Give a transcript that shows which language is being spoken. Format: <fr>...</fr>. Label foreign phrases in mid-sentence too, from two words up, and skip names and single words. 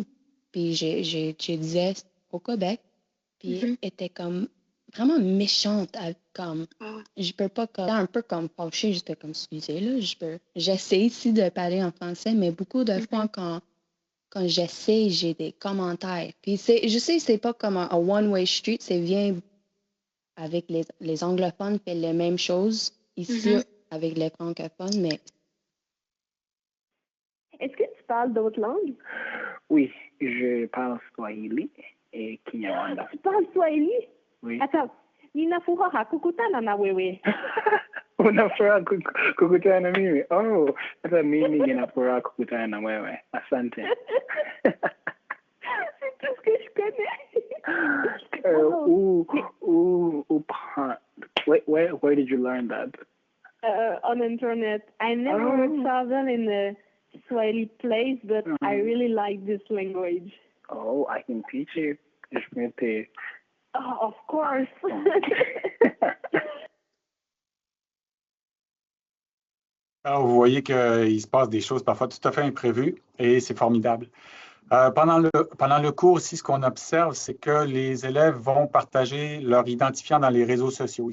<fr>Puis je disais au Québec. Puis elle était comme vraiment méchante. Comme, je peux pas, comme, un peu comme fâchée, j'étais comme, excusez, là, j'essaie ici de parler en français, mais beaucoup de fois quand j'essaie, j'ai des commentaires. Puis je sais, c'est pas comme un</fr> <en>one-way street,</en> <fr>c'est bien avec les anglophones, fait les mêmes choses ici avec les francophones, mais... Est-ce que tu parles d'autres langues? Oui, je parle Swahili et Kinyarwanda. Tu parles Swahili? Oui. Attends,</fr> <sw>ninafuraha kukutana na wewe. Unafuraha kukutana na mimi? Oh, hata mimi ninafuraha kukutana na wewe. Asante.</sw> <fr>C'est tout ce que je connais.</fr> <en>Where did you learn that? On internet. I never traveled in a Swahili place, but I really like this language. Oh, I can teach you.</en> <fr>Je peux te...</fr> <en>Oh, of course.</en> <fr>Alors, vous voyez qu'il se passe des choses parfois tout à fait imprévues et c'est formidable. Pendant le cours, ici, ce qu'on observe, c'est que les élèves vont partager leur identifiant dans les réseaux sociaux.</fr>